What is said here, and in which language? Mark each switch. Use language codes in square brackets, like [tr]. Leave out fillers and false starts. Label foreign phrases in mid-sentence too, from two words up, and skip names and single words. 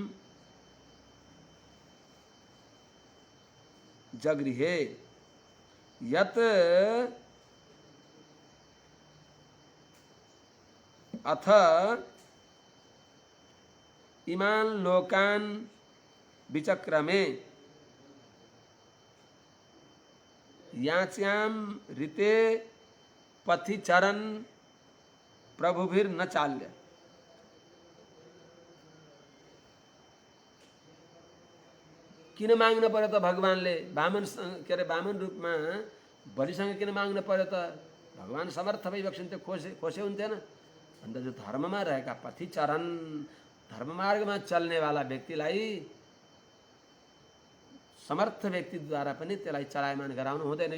[sa] जगृहे यत् अथ इमान् लोकान् विचक्रमे याच्यां ऋते पथि चरन् प्रभुभिर्न चाल्य। [ne] किन माग्न पर्यो त भगवानले वामन के अरे वामन रूपमा बलिसँग किन माग्न पर्यो त? भगवान समर्थ भइबक्सिन्थ्यो, खोसे हुन्थेन। अन्त जो धर्ममा रहेका [sa] पथि चरन [ne] धर्ममार्गमा चल्नेवाला व्यक्तिलाई समर्थ व्यक्तिद्वारा पनि त्यसलाई चलायमान गराउनु हुँदैन।